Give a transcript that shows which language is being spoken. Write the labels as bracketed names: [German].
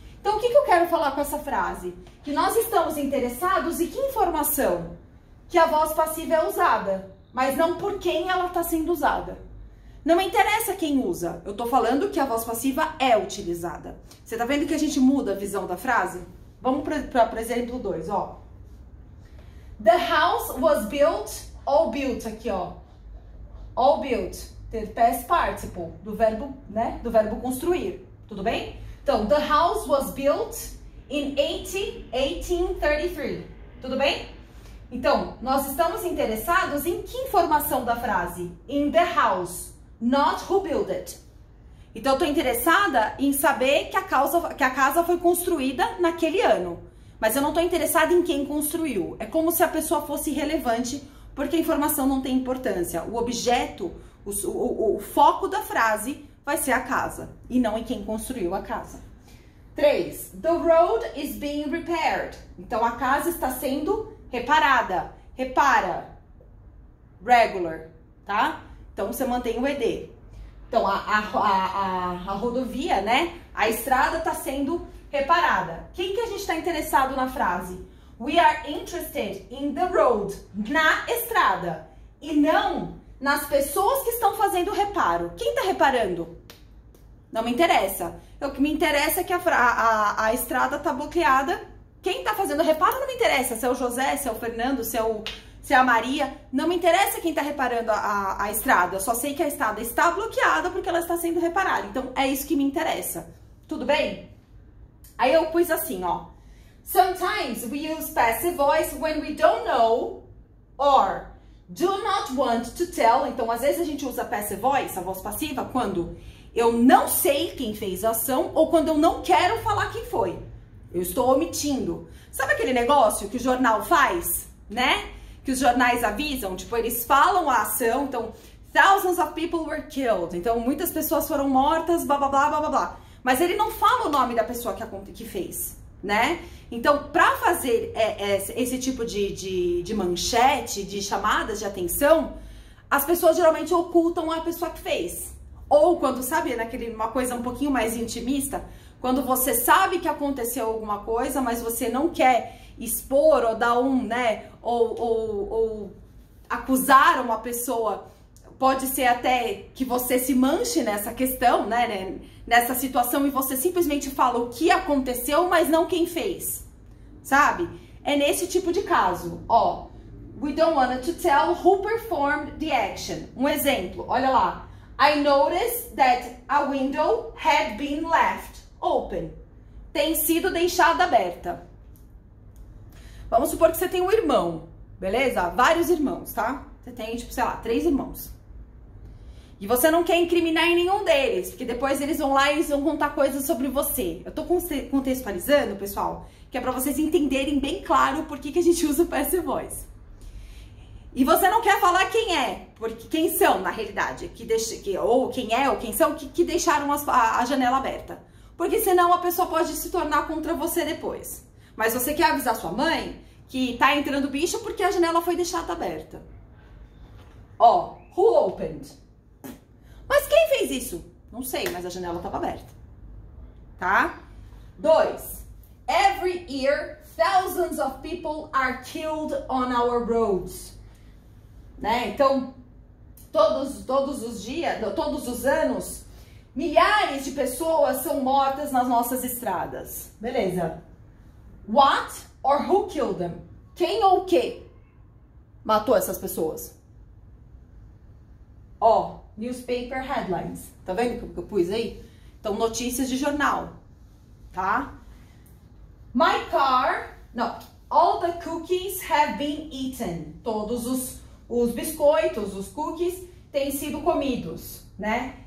[Portuguese] Então, o que eu quero falar com essa frase? Que nós estamos interessados em que informação? Que a voz passiva é usada, mas não por quem ela está sendo usada. Não me interessa quem usa, eu tô falando que a voz passiva é utilizada. Você tá vendo que a gente muda a visão da frase? Vamos para exemplo 2, ó. [English] The house was built, all built [Portuguese] aqui, ó. [English] All built, past participle, [Portuguese] do verbo, né? Do verbo construir, tudo bem? Então, [English] the house was built in 1833, [Portuguese] tudo bem? Então, nós estamos interessados em que informação da frase? [English] In the house, not who built it. [Portuguese] Então, eu estou interessada em saber que a casa foi construída naquele ano. Mas eu não estou interessada em quem construiu. É como se a pessoa fosse irrelevante, porque a informação não tem importância. O objeto, o foco da frase vai ser a casa, e não em quem construiu a casa. 3. [English] The road is being repaired. [Portuguese] Então, a casa está sendo reparada. Repara. Regular, tá? Então, você mantém o ed. Então, a rodovia, né? A estrada está sendo reparada. Quem que a gente está interessado na frase? [English] We are interested in the road. [Portuguese] Na estrada. E não nas pessoas que estão fazendo o reparo. Quem está reparando? Não me interessa. O que me interessa é que a estrada está bloqueada. Quem está fazendo o reparo não me interessa. Se é o José, se é o Fernando, se é a Maria. Não me interessa quem está reparando a estrada. Eu só sei que a estrada está bloqueada porque ela está sendo reparada. Então, é isso que me interessa. Tudo bem? Aí eu pus assim, ó. [English] Sometimes we use passive voice when we don't know or do not want to tell. [Portuguese] Então, às vezes a gente usa [English] passive voice, [Portuguese] a voz passiva, quando eu não sei quem fez a ação ou quando eu não quero falar quem foi. Eu estou omitindo. Sabe aquele negócio que o jornal faz, né? Que os jornais avisam, tipo, eles falam a ação, então, [English] thousands of people were killed. [Portuguese] Então, muitas pessoas foram mortas, blá, blá, blá, blá, blá, blá. Mas ele não fala o nome da pessoa que fez, né? Então, para fazer esse tipo de manchete, de chamadas de atenção, as pessoas geralmente ocultam a pessoa que fez. Ou quando, sabe, uma coisa um pouquinho mais intimista, quando você sabe que aconteceu alguma coisa, mas você não quer expor ou dar né, ou acusar uma pessoa, pode ser até que você se manche nessa questão, né, nessa situação, e você simplesmente fala o que aconteceu, mas não quem fez, sabe? É nesse tipo de caso, ó. [English] We don't want to tell who performed the action. [Portuguese] Um exemplo, olha lá. [English] I noticed that a window had been left open. [Portuguese] Tem sido deixada aberta. Vamos supor que você tem um irmão, beleza? Vários irmãos, tá? Você tem, tipo, sei lá, 3 irmãos. E você não quer incriminar em nenhum deles, porque depois eles vão lá e eles vão contar coisas sobre você. Eu tô contextualizando, pessoal, que é pra vocês entenderem bem claro por que a gente usa o passive voice. E você não quer falar quem é, porque quem são, na realidade, ou quem são que deixaram a janela aberta. Porque senão a pessoa pode se tornar contra você depois. Mas você quer avisar sua mãe que tá entrando bicho porque a janela foi deixada aberta. Ó, [English] who opened? [Portuguese] Mas quem fez isso? Não sei, mas a janela estava aberta. Tá? 2. [English] Every year, thousands of people are killed on our roads. [Portuguese] Né? Então, todos os anos, milhares de pessoas são mortas nas nossas estradas. Beleza. [English] What or who killed them? [Portuguese] Quem ou o que matou essas pessoas? Ó, [English] newspaper headlines. [Portuguese] Tá vendo que eu pus aí? Então, notícias de jornal. Tá? [English] My car... [Portuguese] Não. [English] All the cookies have been eaten. [Portuguese] Todos os biscoitos, os cookies, têm sido comidos, né?